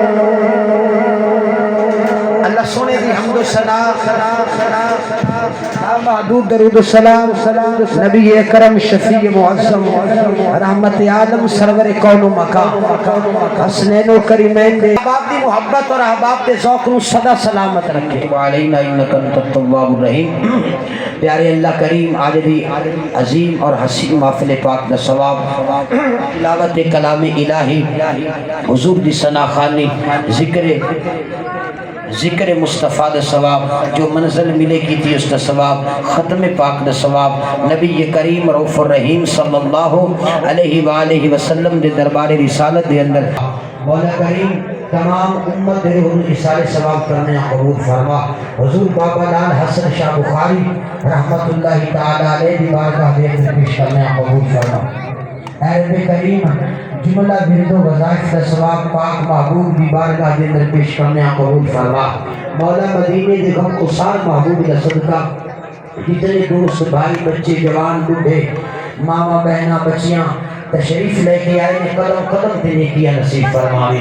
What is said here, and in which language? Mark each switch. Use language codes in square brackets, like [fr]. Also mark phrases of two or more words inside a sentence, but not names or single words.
[pa] اللہ سوہنے دی حمد و محدود درود سلام نبی اکرم شفیع معظم رحمت عالم سرور کون مکاں حسنین و کریمین دے احباب دی محبت اور احباب دے ذوق نوں سدا سلامت رکھے. [ar] وعلينا إنك أنت التواب الرحيم. [pa] پیارے اللہ کریم اج دی عظیم اور حسین محفل پاک دا ثواب تلاوت کلام الٰہی حضور دی ثنا خوانی ذکر مصطفیٰ دا ثواب جو منزل ملے کی تھی اسکا ثواب ختم پاک دا ثواب نبی کریم [ar] رؤوف الرحيم صلى الله عليه وسلم [pa] دے دربار رسالت دے اندر مولا کریم تمام امت دے حضور ایثارے ثواب کرنے قبول فرما. حضور بابا لال حسن شاہ بخاری [ar] رحمة الله تعالى عليه [pa] دی بارگاہ دے اندر پیش کرنے قبول فرما. اے کریم جملہ بندو وظائف دا ثواب پاک محبوب دی بارگاہ دے اندر پیش کرنے قبول فرما. مولا مدینے دے غم گسار محبوب دا صدقہ جتنے دوست بھائی بچے جوان بوڑھے ماما بہنا بچیاں تشریف لیکے آئے نے قدم قدم تے نیکیاں نصیب فرماوے.